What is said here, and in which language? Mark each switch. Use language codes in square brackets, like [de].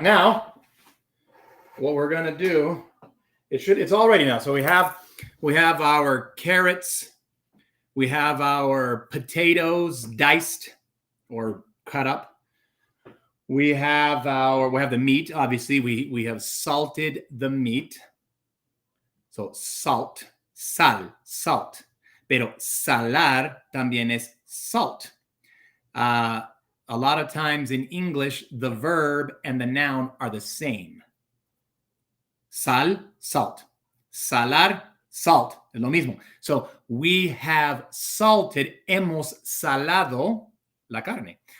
[en] Now, what we're going to do, it's all ready now. So we have our carrots. We have our potatoes diced or cut up. We have the meat. Obviously, we have salted the meat. So salt, sal, salt. [es] Pero salar también es salt. [en] A lot of times in English, the verb and the noun are the same. [es] Sal, salt. Salar, salt. Es lo mismo. [en] So we have salted, [es] hemos salado la carne.